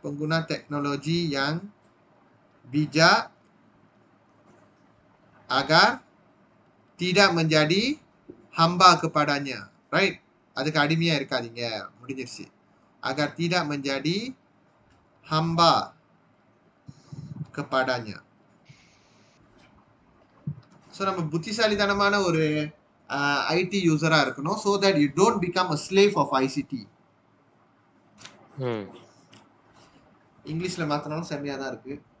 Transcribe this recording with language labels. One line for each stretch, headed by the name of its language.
Malay: Pengguna teknologi yang bijak agar tidak menjadi hamba kepadanya.
English: Right?
Tamil: அதுக்கு அடிமையா இருக்காதீங்க. முடிஞ்சிருச்சு.
Malay: Agar tidak menjadi hamba kepadanya.
Tamil: So நம்ம புத்திசாலித்தனமான ஒரு ஐடி யூசரா இருக்கணும்.
English: So that you don't become a slave of ICT.
Tamil: இங்கிலீஷ்ல மாத்தினாலும் செம்மையா தான் இருக்கு.